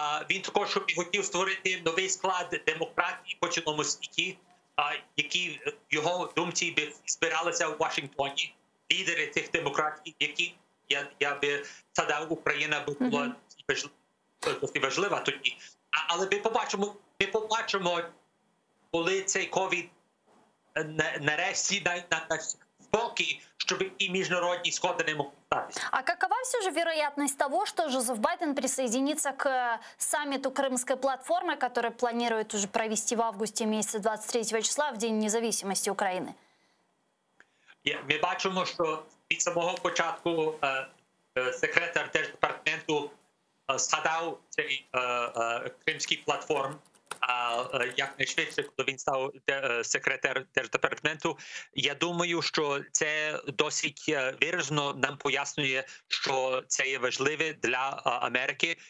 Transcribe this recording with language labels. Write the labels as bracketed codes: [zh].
[uk] Він також хотів створити новий склад демократії по цілому світі, які в його думці би збиралися у Вашингтоні, лідери цих демократій, які, я би згадав, Україна була досить важлива тоді. Але ми побачимо, коли цей ковід нарешті на спокій, щоб і міжнародні сходи не могли статися. [ru] А какова все же вероятность того, что Жозеф Байден присоединится к саммиту Крымской платформы, который планирует уже провести в августе месяце 23 числа, в День независимости Украины? [uk] Ми бачимо, що від самого початку секретар Держдепартаменту згадав цей Кримський платформ, якнайшвидше, коли він став секретар Держдепартаменту. Я думаю, що це досить виразно нам пояснює, що це є важливе для Америки.